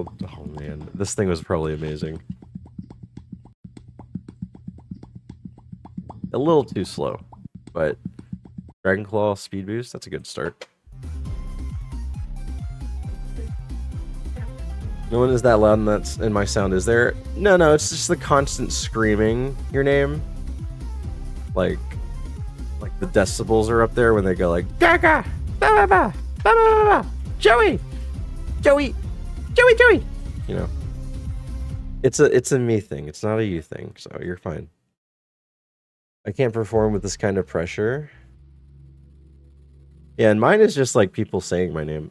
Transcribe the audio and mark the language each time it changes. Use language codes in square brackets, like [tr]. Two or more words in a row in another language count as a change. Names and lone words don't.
[en] Oh man, this thing was probably amazing. A little too slow, but Dragon Claw speed boost. That's a good start. No one is that loud and that's in my sound, is there? No, it's just the constant screaming your name. Like the decibels are up there when they go like Gaga, ba ba ba, ba ba ba, Joey, Joey, Joey, Joey. You know, it's a me thing. It's not a you thing. So you're fine. I can't perform with this kind of pressure. Yeah, and mine is just like people saying my name.